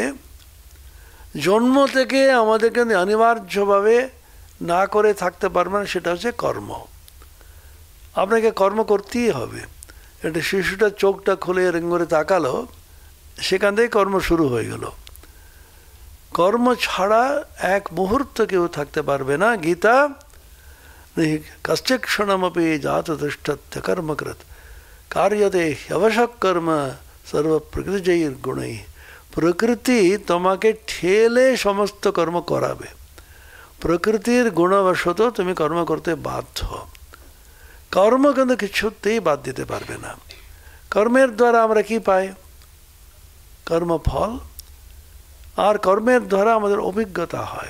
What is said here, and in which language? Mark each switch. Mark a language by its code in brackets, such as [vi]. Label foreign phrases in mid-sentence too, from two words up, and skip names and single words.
[bn] জন্ম থেকে আমাদেরকে অনিবার্যভাবে না করে থাকতে পারবে না, সেটা হচ্ছে কর্ম। আপনাকে কর্ম করতেই হবে। একটা শিশুটা চোখটা খুলে এরকম করে তাকালো, সেখান থেকে কর্ম শুরু হয়ে গেল। কর্ম ছাড়া এক মুহূর্ত কেউ থাকতে পারবে না। [sa] গীতা कश्चित् क्षणमपि जाततिष्ठत्य कर्मकृत् कार्यते ह्यवशः कर्म सर्व प्रकृतिजैर गुणै। [bn] प्रकृति তোমাকে ঠেলে সমস্ত কর্ম করাবে, প্রকৃতির গুণবশত তুমি কর্ম করতে বাধ্য। কর্ম কিন্তু কিছুতেই বাদ দিতে পারবে না। কর্মের দ্বারা আমরা কি পাই? কর্মফল। আর কর্মের দ্বারা আমাদের অভিজ্ঞতা হয়।